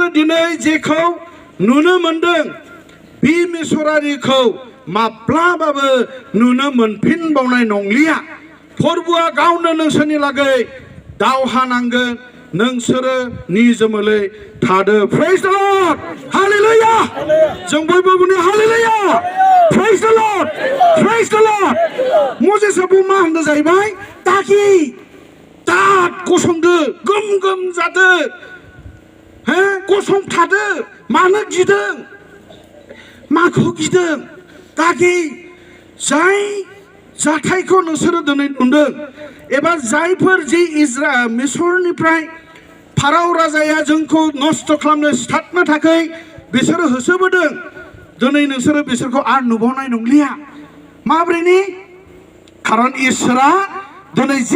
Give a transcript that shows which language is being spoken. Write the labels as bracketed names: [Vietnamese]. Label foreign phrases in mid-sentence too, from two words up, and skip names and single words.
[Bodo] दिनै जेखौ नुनो मोनदों बे मिसरारिखौ माब्लाबाबो नुनो मोनफिनबावनाय नंलिया फोरबोआ गावनो नोंसोरनि लागै दावहा नांगोन नोंसोरो निजोमै थादो [English] praise the Lord hallelujah [Bodo] जों बयबो बुङो हालेलुया [English] praise the Lord praise the Lord [Bodo] मजेसाबो मा होनदों जाहैबाय दागि दाद गसंदो गोम गोम जादो गसंथादो मानो गिदों माखौ गिदों दागि जाय जाथायखौ नोंसोरो दिनै नुदों एबा जायफोर जे मिसरनिफ्राय फाराव राजाया जोंखौ नस्थ' खालामनो सिथारनो थाखाय बिसोरो होसोबोदों दिनै नोंसोरो बिसोरखौ आर नुबावनाय नंलिया माब्रैनि खारन इसोरा दिनै जि